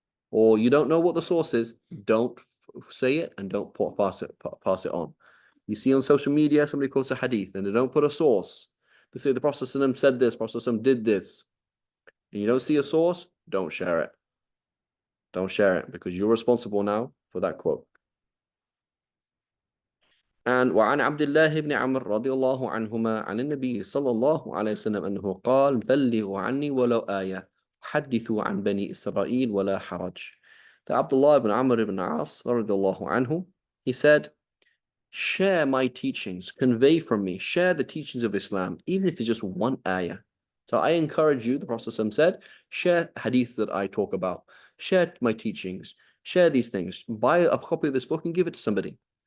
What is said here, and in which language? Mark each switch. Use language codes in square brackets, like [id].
[en] Or you don't know what the source is, don't say it and don't pass it on. You see on social media, somebody quotes a hadith and they don't put a source. They say the Prophet said this, Prophet did this. And you don't see a source, don't share it. Don't share it because you're responsible now for that quote. [ar] And وعن عبد الله بن عمرو رضي الله عنهما عن النبي صلى الله عليه وسلم أنه قال بلغوا عني ولو آية حدثوا عن بني إسرائيل ولا حرج. [en] The Abdullah ibn Amr ibn As رضي الله عنه, he said, share my teachings, convey from me, share the teachings of Islam, even if it's just one ayah. So I encourage you, the Prophet said, share hadith that I talk about, share my teachings, share these things, buy a copy of this book and give it to somebody.